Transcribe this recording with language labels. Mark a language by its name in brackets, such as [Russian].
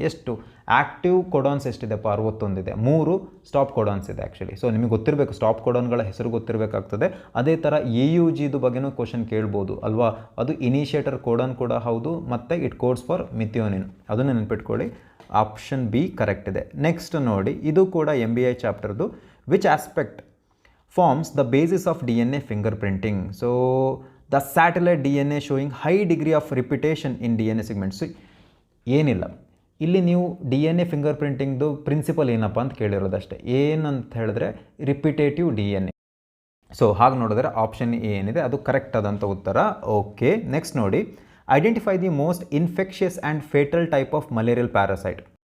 [Kannada] ಎಷ್ಟು ಆ್ಯಕ್ಟಿವ್ ಕೋಡಾನ್ಸ್ ಎಷ್ಟಿದೆಪ್ಪ, 61 ಇದೆ. 3 ಸ್ಟಾಪ್ ಕೋಡಾನ್ಸ್ ಇದೆ ಆ್ಯಕ್ಚುಲಿ. ಸೊ ನಿಮಗೆ ಗೊತ್ತಿರಬೇಕು, ಸ್ಟಾಪ್ ಕೋಡಾನ್ಗಳ ಹೆಸರು ಗೊತ್ತಿರಬೇಕಾಗ್ತದೆ. ಅದೇ ಥರ AUGದು ಬಗ್ಗೆನೂ ಕ್ವಶನ್ ಕೇಳ್ಬೋದು ಅಲ್ವಾ. ಅದು ಇನಿಷಿಯೇಟರ್ ಕೋಡಾನ್ ಕೂಡ ಹೌದು, ಮತ್ತು [English] it codes for methionine, [Kannada] ಅದನ್ನು ನೆನಪಿಟ್ಕೊಳ್ಳಿ. ಆಪ್ಷನ್ ಬಿ ಕರೆಕ್ಟ್ ಇದೆ. ನೆಕ್ಸ್ಟ್ ನೋಡಿ ಇದು ಕೂಡ MBI ಚಾಪ್ಟರ್ದು. [English] Which aspect forms the basis of DNA fingerprinting. So the satellite DNA showing high degree of repetition in DNA segments. [Kannada] ಏನಿಲ್ಲ, ಇಲ್ಲಿ ನೀವು DNA ಫಿಂಗರ್ ಪ್ರಿಂಟಿಂಗ್ದು ಪ್ರಿನ್ಸಿಪಲ್ ಏನಪ್ಪ ಅಂತ ಕೇಳಿರೋದಷ್ಟೇ. ಏನಂತ ಹೇಳಿದ್ರೆ ರಿಪಿಟೇಟಿವ್ DNA. ಸೊ ಹಾಗೆ ನೋಡಿದ್ರೆ ಆಪ್ಷನ್ ಎ ಏನಿದೆ ಅದು ಕರೆಕ್ಟ್ ಆದಂಥ ಉತ್ತರ. [English] okay, next [Kannada] ನೋಡಿ, [English] Identify the most infectious and fatal type of malarial parasite.